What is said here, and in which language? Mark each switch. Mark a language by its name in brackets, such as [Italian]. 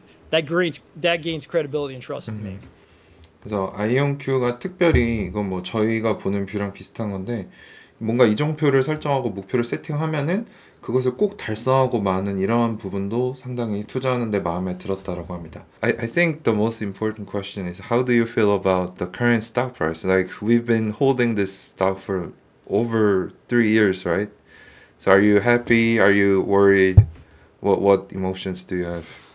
[English] That gains credibility and trust in me. [Korean] 그래서 아이언큐가 특별히 이건 뭐 저희가 보는 뷰랑 비슷한 건데 뭔가 이정표를 설정하고 목표를 세팅하면은 그것을 꼭 달성하고 마는 이러한 부분도 상당히 투자하는데 마음에 들었다라고 합니다. [English] I think the most important question is how do you feel about the current stock price? Like we've been holding this stock for over 3 years, right? So are you happy? Are you worried? What emotions do you have?